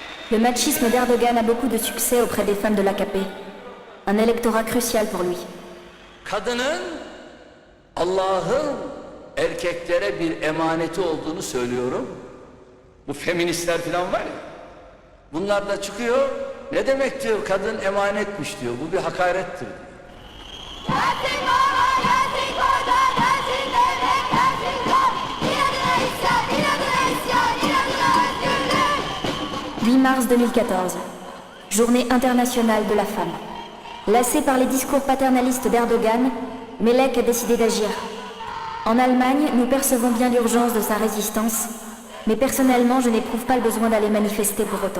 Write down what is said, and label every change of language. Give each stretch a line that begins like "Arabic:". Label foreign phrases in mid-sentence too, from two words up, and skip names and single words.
French: Le machisme d'Erdogan a beaucoup de succès auprès des femmes de l'AKP. Un électorat crucial pour lui.
Turkish: Kadının Allah'ın erkeklere bir emaneti olduğunu söylüyorum. Bu feministler falan var ya. Bunlar da çıkıyor. Ne demek diyor, kadın emanetmiş diyor. Bu bir hakarettir diyor. Gelsin baba, gelsin koca, gelsin devlet, gelsin zor. İnadına isyan, inadına isyan, inadına özgürlük.
French: 8 mars 2014, journée internationale de la femme. Lassé par les discours paternalistes d'Erdogan, Melek a décidé d'agir. En Allemagne, nous percevons bien l'urgence de sa résistance, mais personnellement, je n'éprouve pas le besoin d'aller manifester pour autant.